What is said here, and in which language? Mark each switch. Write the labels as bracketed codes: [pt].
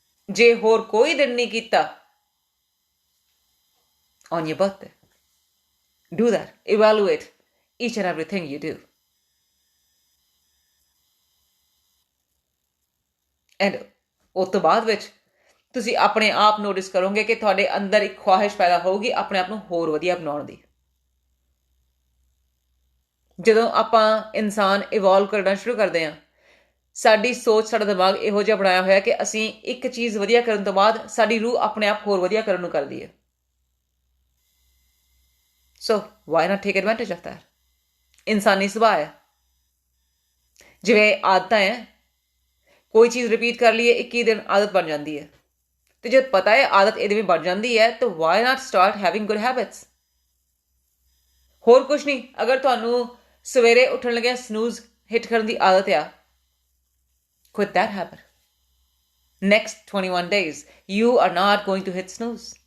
[pa] ਜੇ ਹੋਰ ਕੋਈ ਦਿਨ ਨਹੀਂ ਕੀਤਾ, [en] on your birthday, do that, evaluate each and everything you do, and [pa] ਉਸ ਤੋਂ ਬਾਅਦ ਵਿੱਚ ਤੁਸੀਂ ਆਪਣੇ ਆਪ ਨੋਟਿਸ ਕਰੋਗੇ ਕਿ ਤੁਹਾਡੇ ਅੰਦਰ ਇੱਕ ਖੁਆਹਿਸ਼ ਪੈਦਾ ਹੋਊਗੀ ਆਪਣੇ ਆਪ ਨੂੰ ਹੋਰ ਵਧੀਆ ਬਣਾਉਣ ਦੀ। ਜਦੋਂ ਆਪਾਂ ਇਨਸਾਨ ਇਵੋਲਵ ਕਰਨਾ ਸ਼ੁਰੂ ਕਰਦੇ ਹਾਂ, ਸਾਡੀ ਸੋਚ, ਸਾਡਾ ਦਿਮਾਗ ਇਹੋ ਜਿਹਾ ਬਣਾਇਆ ਹੋਇਆ ਕਿ ਅਸੀਂ ਇੱਕ ਚੀਜ਼ ਵਧੀਆ ਕਰਨ ਤੋਂ ਬਾਅਦ ਸਾਡੀ ਰੂਹ ਆਪਣੇ ਆਪ ਹੋਰ ਵਧੀਆ ਕਰਨ ਨੂੰ ਕਰਦੀ ਹੈ। [en] So why not take advantage of that? [pa] ਇਨਸਾਨੀ ਸੁਭਾਅ ਹੈ। ਜਿਵੇਂ ਆਦਤਾਂ ਹੈ, ਕੋਈ ਚੀਜ਼ ਰਿਪੀਟ ਕਰ ਲਈਏ 21 ਦਿਨ ਆਦਤ ਬਣ ਜਾਂਦੀ ਹੈ, ਤੇ ਜਦ ਪਤਾ ਹੈ ਆਦਤ ਇਹਦੇ ਵਿੱਚ ਬਣ ਜਾਂਦੀ ਹੈ ਤਾਂ [en] why not start having good habits? [pa] ਹੋਰ ਕੁਛ ਨਹੀਂ, ਅਗਰ ਤੁਹਾਨੂੰ ਸਵੇਰੇ ਉੱਠਣ ਲੱਗਿਆ ਸਨੂਜ਼ ਹਿੱਟ ਕਰਨ ਦੀ ਆਦਤ ਆ, [en] quit that habit. Next 21 days you are not going to hit snooze.